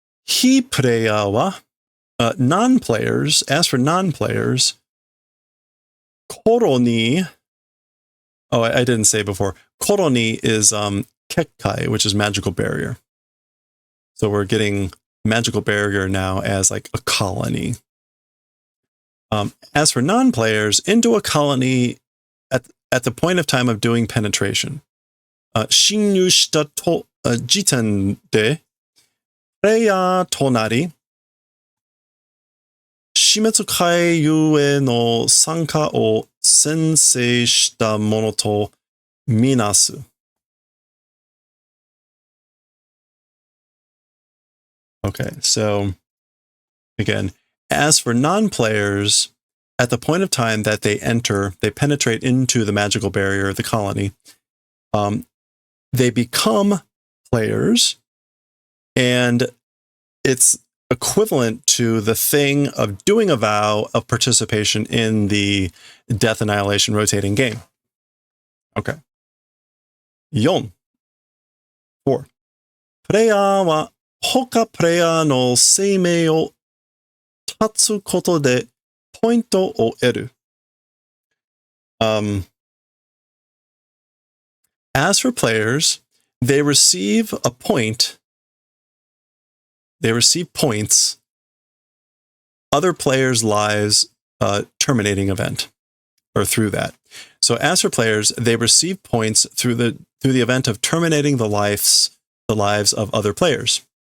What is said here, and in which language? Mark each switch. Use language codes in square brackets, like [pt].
[en] Hi player wa, non-players, as for non-players, koro ni, I didn't say before, koro ni is Kekkai, which is magical barrier. So we're getting magical barrier now as like a colony. As for non-players, into a colony at the point of time of doing penetration. [ja] 侵入した時点で、プレイヤーとなり、死滅回遊への参加を宣誓したものとみなす。 [en] Okay, so again, as for non-players, at the point of time that they enter, they penetrate into the magical barrier of the colony, they become players, and it's equivalent to the thing of doing a vow of participation in the Death Annihilation rotating game. Okay. 4. [ja] プレイヤーは他プレイヤーの生命を断つことでポイントを得る。 [en] As for players, they receive a point. They receive points. Other players' lives terminating event, or through that. So as for players, they receive points through the event of terminating the lives of other players.